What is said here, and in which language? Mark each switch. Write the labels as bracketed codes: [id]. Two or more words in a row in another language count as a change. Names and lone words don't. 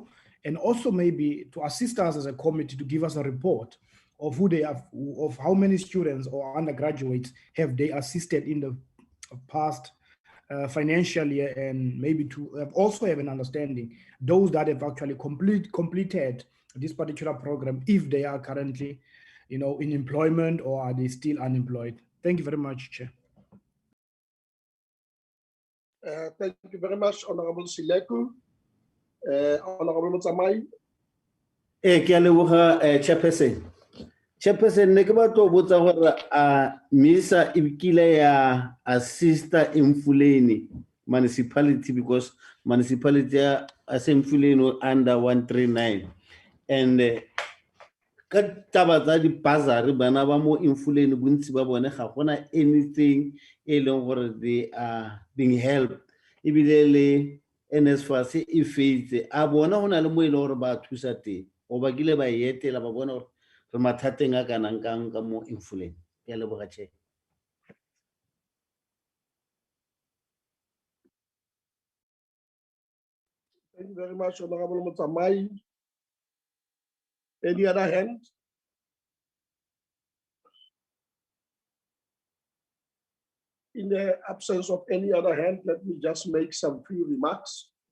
[en] And also maybe to assist us as a committee to give us a report of who they have, of how many students or undergraduates have they assisted in the past financial year, and maybe to also have an understanding those that have actually completed this particular program, if they are currently in employment, or are they still unemployed? Thank you very much, Chair. Thank you very much, Honorable Sileku. Honorable Mutsamai. Chairperson. Chairperson, [st] ne ke batla ho botsa hore MISA e kile ya assista Imfuleni municipality, [en] because municipality [st] a Imfuleni [en] under 139, and [st] ka taba tsa di bursary bana ba mo Imfuleni bontsi ba bone ga gona anything e leng gore [en] they are being helped. [st] Ebile le NSFAS e feitse a bona hona le mo ile gore ba thusa teng, o ba kile ba etela ba bona gore re mathateng a kana nkang ka mo Imfuleni. [tn] Ke a leboga, Chair. [en] Thank you very much, Honorable Mutsamai. Any other hand? In the absence of any other hand, let me just make some few remarks.